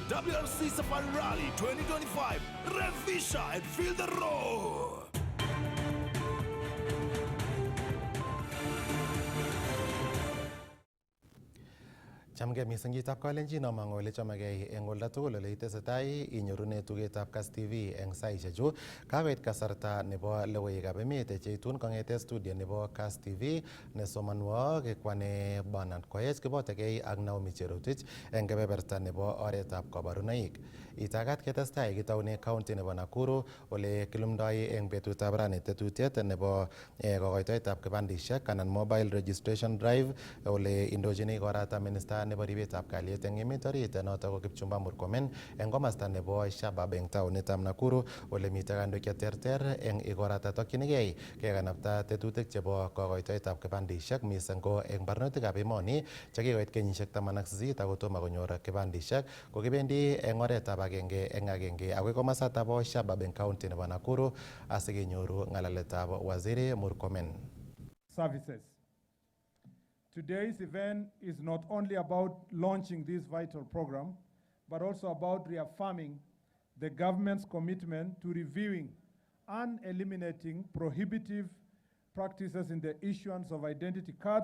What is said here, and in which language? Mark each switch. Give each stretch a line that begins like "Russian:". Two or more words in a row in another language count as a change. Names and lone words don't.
English: PLC Safari Rally 2025. Revisha and feel the roar.
Kalenjin: Chamge mising chitab kalenjin amangu ole chamegei eng olda tugul ole itesetai inyorune tugetab Kass TV eng saishechu kakoit kasarta nebo logoiwekab emet cheitun kong'ete studio nebo Kass TV nesomanwo kekwane Bernard Koech kibotegei ak Naomi Cherotich eng kebeberta nebo oretab kabarunoik. Itagat ketestai kitaune county nebo Nakuru ole kilumdoi eng betutab rani tetutiet nebo kokoitoetab kibandishek anan
English: mobile registration drive
Kalenjin: ole indochini korata minister nebo ribetab kalyet eng emet orit notok ko Kipchumba Murkomen eng komasta nebo Shabab eng taonitab Nakuru ole mitei kandoik cheterter eng ikorata tokchinigei kekanapta tetutik chebo kokoitoetab kibandishek mising ko eng barnotikab emoni chekikoit kenyisiek 18 ako tomo konyor kibandishek ko kibendi eng oretab agenge eng agenge akoi komasatab Shabab eng county nebo Nakuru asikenyoru ng'alaletab Waziri Murkomen.
English: Services. Today's event is not only about launching this vital program, but also about reaffirming the government's commitment to reviewing and eliminating prohibitive practices in the issuance of identity cards.